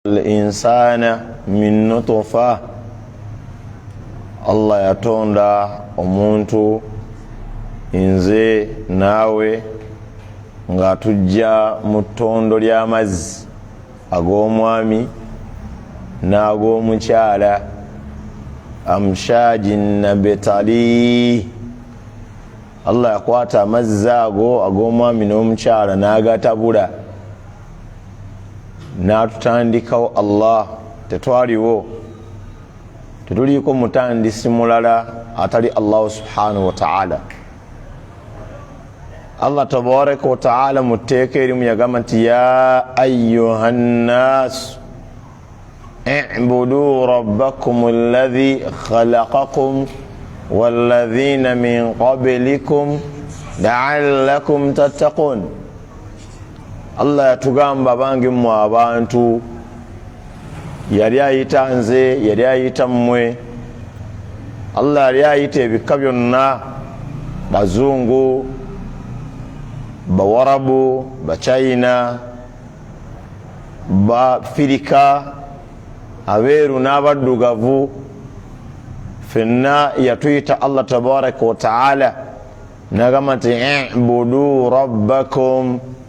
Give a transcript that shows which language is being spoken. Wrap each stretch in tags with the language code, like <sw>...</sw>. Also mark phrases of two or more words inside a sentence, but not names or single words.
<ar>الإنسان من نطفة</ar> <lg>Allah yatonda omuntu nze naawe nga tujja mu ttondo ly'amazzi ag'omwami n'ag'omukyala</lg> <ar>أمشاج نبتلي.</ar> <lg>Allah yakwata amazzi ago ag'omwami n'omukyala n'agatabula n'atutandikawo. Allah tetwaliwo, tetuliko mutandisi mulala atali Allah</lg> <ar>سبحانه وتعالى. Allah تبارك وتعالى</ar> <lg>muteeka erimu yagamba nti</lg> <ar>يا أيها الناس اعبدوا ربكم الذي خلقكم والذين من قبلكم لعلكم تتقون.</ar> <lg>Allah yatugamba bangi mu abantu, yali ayita nze, yali ayita mmwe. Allah yali ayita ebika byonna, bazungu, bawarabu, bachina, bafirika, abeeru n'abaddugavu, fenna yatuyita Allah</lg> <ar>تبارك وتعالى</ar> <lg>n'agamba nti</lg> <ar>اعبدوا ربكم,</ar>